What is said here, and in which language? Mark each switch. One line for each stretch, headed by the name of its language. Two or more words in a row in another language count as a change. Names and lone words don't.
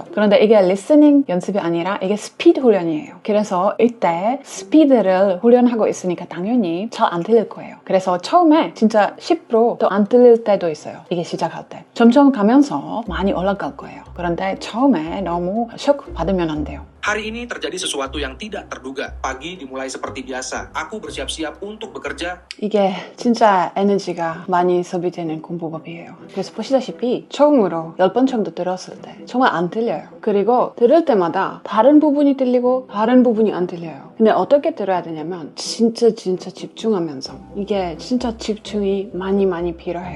Korean: 그런데 이게 리스닝 연습이 아니라 이게 스피드 훈련이에요. 그래서 이때 스피드를 훈련하고 있으니까 당연히 잘 안 들릴 거예요. 그래서 처음에 진짜 10%도 안 들릴 때도 있어요. 이게 시작할 때. 점점 가면서 많이 올라갈 거예요. 그런데 처음에 너무 쇼크 받으면 안 돼요.
Indonesian: Hari ini terjadi sesuatu yang tidak terduga. Pagi dimulai seperti biasa. Aku bersiap-siap untuk bekerja.
Korean: 이게 진짜 에너지가 많이 소비되는 공부법이에요. 그래서 보시다시피 처음으로 10번 정도 들었을 때 정말 안 들려요. 그리고 들을 때마다 다른 부분이 들리고 다른 부분이 안 들려요. 근데 어떻게 들어야 되냐면 진짜 집중하면서 이게 진짜 집중이 많이 필요해요.